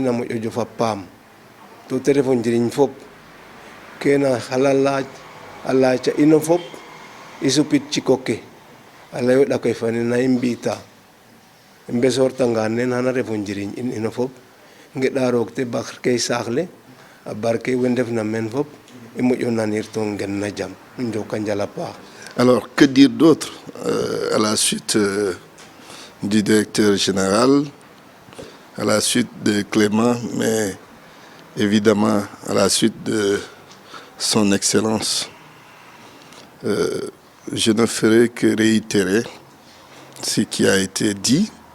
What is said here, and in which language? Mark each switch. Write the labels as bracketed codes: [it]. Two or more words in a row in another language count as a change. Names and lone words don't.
[srr] a moƴo jofa paam to te ref o njiriñ fop kena xala laaj a laaca ino fop i supit ciko ke a layooɗ ake fane na i mbi'ta i mbesoortanga neen xana ref o njiriñ in ino fop ngeɗa roog te barke saaxle a barke we ndefna meen fop i moƴo nanir to ngen na jam njoka njal a paax. [fr] Alors, que dire d'autre à la suite du directeur général, à la suite de Clément, mais évidemment à la suite de son Excellence. Je ne ferai que réitérer ce qui a été dit.